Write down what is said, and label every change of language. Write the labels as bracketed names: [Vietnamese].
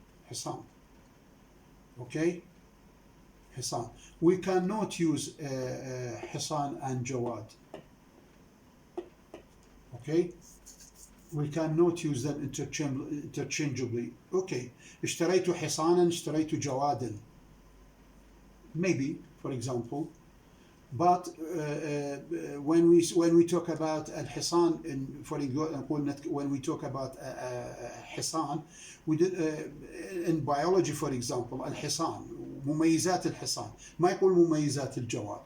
[Arabic] حصان. [English] Okay? [Arabic] حصان. [English] We cannot use حصان and جواد. Okay? We cannot use them interchangeably. Okay. [Arabic] اشتريت حصانا, اشتريت جوادا. [English] Maybe, for example. But when we talk about الحصان, when we talk about حصان, we did, in biology, for example, [Arabic] الحصان, مميزات الحصان, ما يقول مميزات الجواد.